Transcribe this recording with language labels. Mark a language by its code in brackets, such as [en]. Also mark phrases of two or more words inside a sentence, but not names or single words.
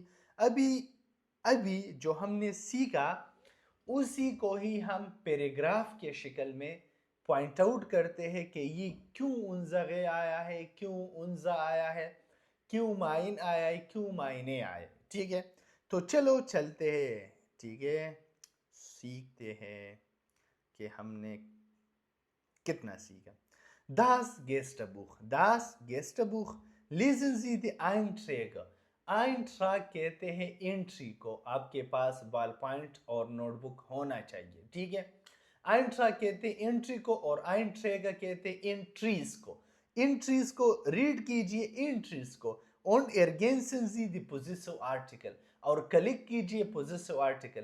[hi] अभी अभी जो हमने सीखा उसी को ही हम पैराग्राफ के शक्ल में पॉइंट आउट करते हैं कि ये क्यों उनजगे आया है, क्यों उनजा आया है, क्यों माइन आया है, क्यों मायने आए, ठीक है। तो चलो चलते हैं, ठीक है, सीखते हैं कि हमने कितना सीखा। [de] Das Gästebuch, das Gästebuch, lesen Sie die Einträge। [hi] Eintrag कहते हैं एंट्री को, आपके पास बॉल पॉइंट और नोटबुक होना चाहिए, ठीक है। Eintrag कहते हैं एंट्री को और Einträge कहते हैं एंट्रीज को। एंट्रीज को रीड कीजिए, एंट्रीज को, [de] Und ergänzen Sie die [en] possessive article, [hi] और क्लिक कीजिए [en] possessive article।